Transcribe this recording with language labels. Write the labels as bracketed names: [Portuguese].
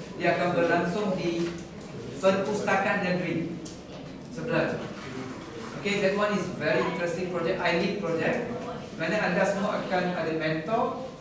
[Malay] Dia akan berlangsung di Perpustakaan Negeri sebelah. [English] Okay, that one is very interesting project. I lead project. [Malay] Mana anda semua akan ada mentor.